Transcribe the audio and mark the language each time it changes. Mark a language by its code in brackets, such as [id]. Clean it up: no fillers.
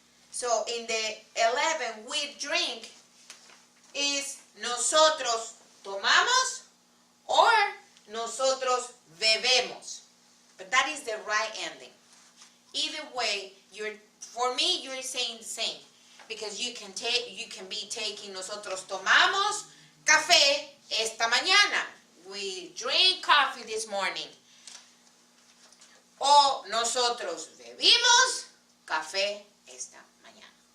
[en] So in the 11, we drink is [es] nosotros tomamos [en] or [es] nosotros bebemos. [en] But that is the right ending. Either way, for me, you're saying the same. Because you can be taking [es] nosotros tomamos café esta mañana. [en] We drink coffee this morning. [es] O nosotros bebimos café esta mañana.